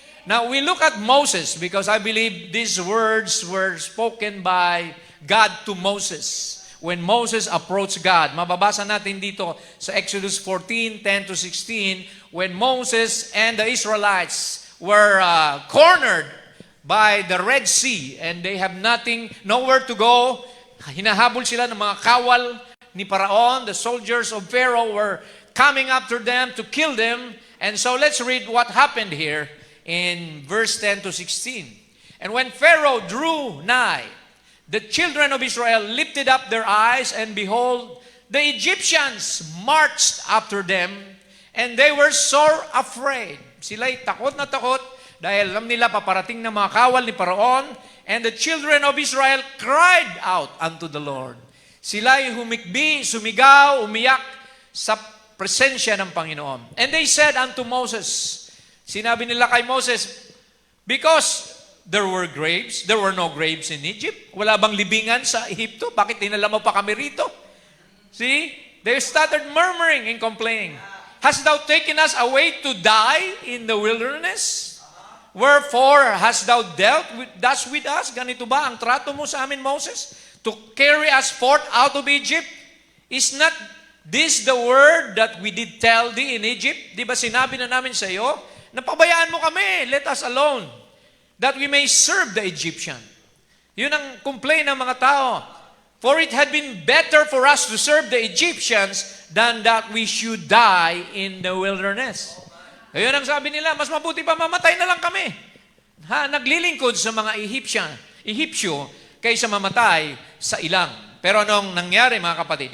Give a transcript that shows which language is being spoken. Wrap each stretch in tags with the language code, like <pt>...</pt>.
<en>Now, we look at Moses because I believe these words were spoken by God to Moses. When Moses approached God,</en> <tl>mababasa natin dito sa</tl> <en>Exodus 14:10-16, when Moses and the Israelites were cornered by the Red Sea and they have nowhere to go.</en> <tl>Hinahabol sila ng mga kawal ni Paraon.</tl> <en>The soldiers of Pharaoh were coming after them to kill them. And so let's read what happened here in verse 10-16. And when Pharaoh drew nigh, the children of Israel lifted up their eyes, and behold, the Egyptians marched after them, and they were sore afraid.</en> <tl>Sila'y takot na takot dahil alam nila paparating na mga kawal ni Paraon,</tl> <en>and the children of Israel cried out unto the Lord.</en> <tl>Sila'y humikbi, sumigaw, umiyak sa presensya ng Panginoon.</tl> <en>And they said unto Moses,</en> <tl>sinabi nila kay Moses,</tl> <en>because there were no graves in Egypt.</en> <tl>Wala bang libingan sa Ehipto? Bakit dinala mo pa kami rito? See?</tl> <en>They started murmuring and complaining. Hast thou taken us away to die in the wilderness? Wherefore hast thou dealt thus with us?</en> <tl>Ganito ba ang trato mo sa amin, Moses?</tl> <en>To carry us forth out of Egypt? Is not this the word that we did tell thee in Egypt?</en> <tl>Di ba sinabi na namin sa iyo? Napabayaan mo kami,</tl> <en>let us alone, that we may serve the Egyptian.</en> <tl>Yun ang complaint ng mga tao.</tl> <en>For it had been better for us to serve the Egyptians than that we should die in the wilderness.</en> <tl>Ayun ang sabi nila, mas mabuti pa mamatay na lang kami. Naglilingkod sa mga Ehipsyo kaysa mamatay sa ilang. Pero anong nangyari, mga kapatid?</tl>